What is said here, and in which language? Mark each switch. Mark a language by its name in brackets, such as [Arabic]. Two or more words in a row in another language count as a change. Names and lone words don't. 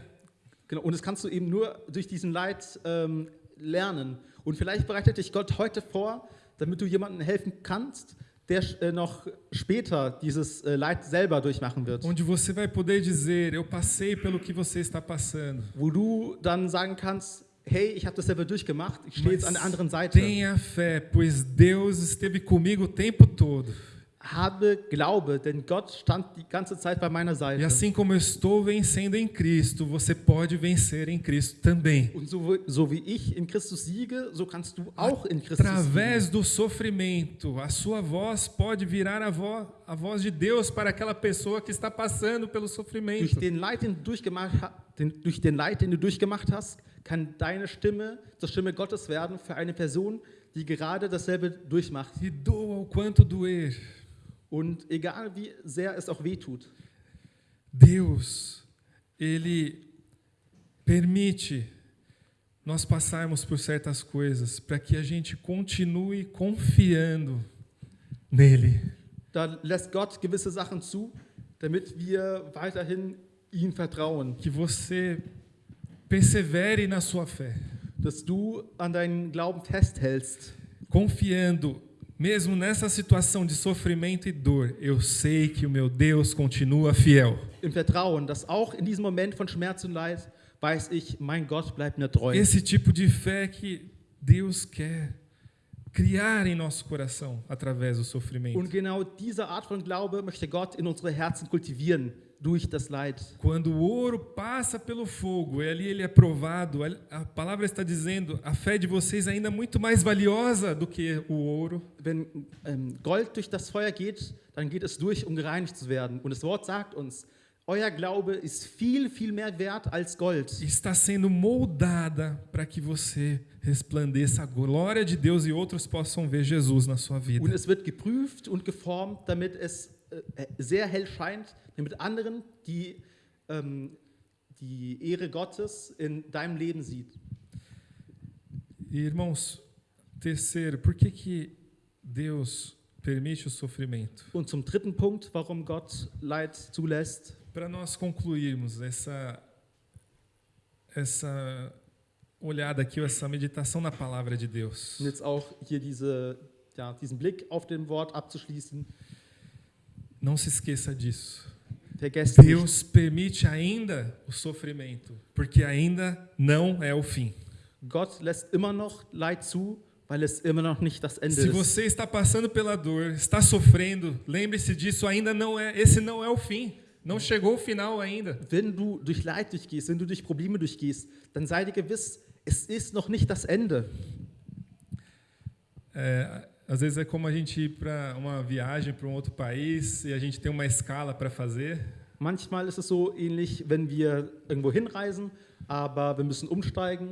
[German] Genau, und das kannst du eben nur durch diesen Leid lernen. Und vielleicht bereitet dich Gott heute vor, damit du jemandem helfen kannst, der noch später dieses Leid selber durchmachen wird. [Portuguese] Onde você vai poder dizer, eu passei pelo que você está passando. [German] Wo du dann sagen kannst, hey, ich habe das selber durchgemacht, ich stehe jetzt an der anderen Seite. [Portuguese] Tenha fé, pois Deus esteve comigo o tempo todo. [German] Habe Glaube, denn Gott stand die ganze Zeit bei meiner [Portuguese] E [German] Seite. [Portuguese] assim como eu estou vencendo em Cristo, você pode vencer em Cristo também. [German] Und so wie ich in Christus siege, so kannst du auch in Christus siegen. [Portuguese] Através do sofrimento, a sua voz pode virar a voz de Deus para aquela pessoa que está passando pelo [German] Durch [Portuguese] sofrimento. [German] den Leid, durch den Leid, den du durchgemacht hast, kann deine Stimme zur Stimme Gottes werden für eine Person, die gerade dasselbe durchmacht. [Portuguese] E doa o quanto doer. [German] Und egal wie sehr es auch wehtut, [Portuguese] Deus, Ele permite nós passarmos por certas coisas para que a gente continue confiando nele. [German] da lässt Gott gewisse Sachen zu, damit wir weiterhin ihm vertrauen, [Portuguese] Que você persevere na sua fé, [German] dass du an deinen Glauben festhältst. [Portuguese] confiando, mesmo nessa situação de sofrimento e dor, eu sei que o meu Deus continua fiel. [German] Im Vertrauen, dass auch in diesem Moment von Schmerz und Leid weiß ich, mein Gott bleibt mir treu. [Portuguese] Esse tipo de fé que Deus quer criar em nosso coração através do sofrimento. [German] Und genau diese Art von Glaube möchte Gott in unsere Herzen kultivieren durch das Leid. [Portuguese] Quando o ouro passa pelo fogo, e ali ele é provado, a palavra está dizendo, a fé de vocês é ainda muito mais valiosa do que o ouro. [German] Wenn Gold durch das Feuer geht, dann geht es durch, um gereinigt zu werden. Und das Wort sagt uns, euer Glaube ist viel, viel mehr wert als Gold. [Portuguese] Está sendo moldada para que você resplandeça a glória de Deus e outros possam ver Jesus na sua [German] Und [Portuguese] vida. [German] es wird geprüft und geformt, damit es sehr hell scheint, damit anderen die Ehre Gottes in deinem Leben sieht. [Portuguese] E, irmãos, terceiro, por que Deus permite o sofrimento? [German] Und zum dritten Punkt, warum Gott Leid zulässt, [Portuguese] Para nós concluirmos essa olhada aqui, essa meditação na palavra de Deus. [German] und jetzt auch hier diesen Blick auf dem Wort abzuschließen, [Portuguese] Não se esqueça disso. [German] vergesst nicht, [Portuguese] Deus permite ainda o sofrimento, porque ainda não é o fim. [German] Gott lässt immer noch Leid zu, weil es immer noch nicht das Ende [Portuguese] Se [German] ist. [Portuguese] você está passando pela dor, está sofrendo, lembre-se disso, esse não é o fim. Não chegou o final ainda. [German] Wenn du durch Leid durchgehst, wenn du durch Probleme durchgehst, dann sei dir gewiss, es ist noch nicht das Ende. [Portuguese] Às vezes é como a gente ir para uma viagem para um outro país e a gente tem uma escala para fazer. [German] Manchmal ist es so ähnlich, wenn wir irgendwo hinreisen, aber wir müssen umsteigen.